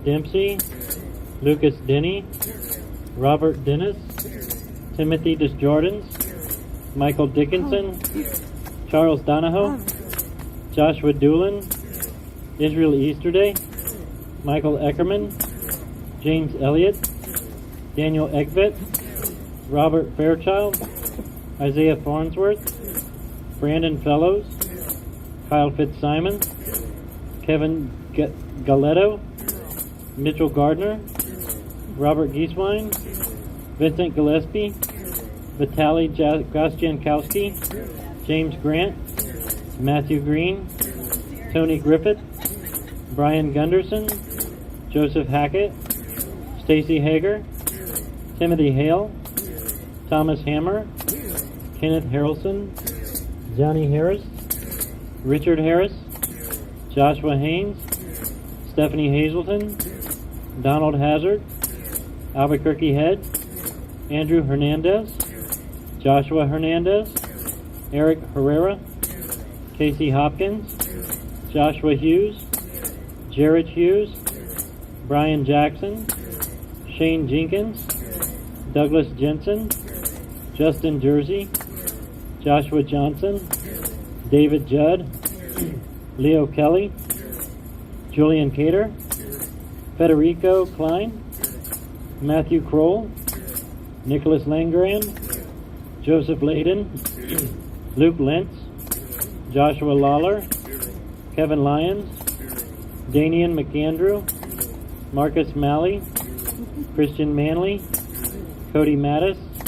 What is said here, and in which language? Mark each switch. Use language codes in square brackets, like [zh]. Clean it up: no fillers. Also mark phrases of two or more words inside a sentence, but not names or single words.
[en] Dempsey, Lucas Denny, Robert Dennis, Timothy Desjordins, Michael Dickinson, Charles Donahoe, Joshua Doolin, Israel Easterday, Michael Eckerman, James Elliott, Daniel Eggvet, Robert Fairchild, Isaiah Farnsworth, Brandon Fellows, Kyle Fitzsimons, Kevin Galetto, Mitchell Gardner, Robert Gieswein, Vincent Gillespie, Vitaly Gostyankowski, James Grant, Matthew Green, Tony Griffith, Brian Gunderson, Joseph Hackett, Stacy Hager, Timothy Hale, Thomas Hammer, Kenneth Harrelson, Johnny Harris, Richard Harris, Joshua Haynes, Stephanie Hazelton, Donald Hazard, Albuquerque Head, Andrew Hernandez, Joshua Hernandez, Eric Herrera, Casey Hopkins, Joshua Hughes, Jared Hughes, Brian Jackson, Shane Jenkins, Douglas Jensen, Justin Jersey, Joshua Johnson, David Judd, Leo Kelly, Julian Cater, Federico Klein, Matthew Kroll, Nicholas Langran, Joseph Layden, Luke Lentz, Joshua Lawler, Kevin Lyons, Danian McAndrew, Marcus Malley, Christian Manley, Cody Mattis,